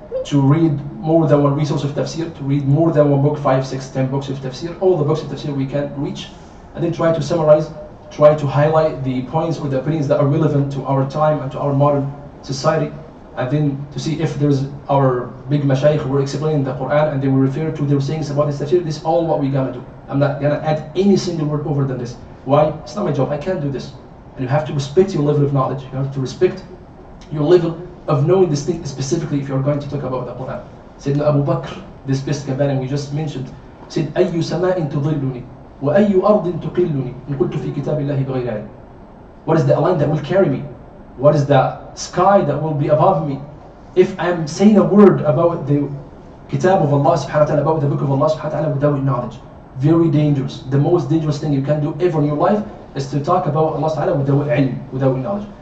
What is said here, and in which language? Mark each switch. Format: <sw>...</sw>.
<en>To read more than one resource of tafsir, to read more than one book, 5, 6, 10 books of tafsir, all the books of tafsir we can reach, and then try to summarize, try to highlight the points or the opinions that are relevant to our time and to our modern society, and then to see if there's our big mashayikh who are explaining the Quran and they will refer to their sayings about this tafsir. This is all what we gotta do. I'm not gonna add any single word over than this. Why? It's not my job. I can't do this. And you have to respect your level of knowledge. You have to respect your level of knowing this thing specifically if you're going to talk about the Quran. Sayyidina Abu Bakr, this best companion we just mentioned, said,</en> <ar>أَيُّ سَمَاءٍ تُضِلُّنِي وَأَيُّ أَرْضٍ تُقِلُّني إِن قُلْتُ فِي كِتَابِ اللَّهِ بِغَيْرِ عِلْمٍ.</ar> <en>What is the land that will carry me? What is the sky that will be above me? If I'm saying a word about the kitab of Allah subhanahu wa ta'ala, about the book of Allah subhanahu wa ta'ala without knowledge. Very dangerous. The most dangerous thing you can do ever in your life is to talk about Allah subhanahu wa ta'ala without ilm, without knowledge.</en>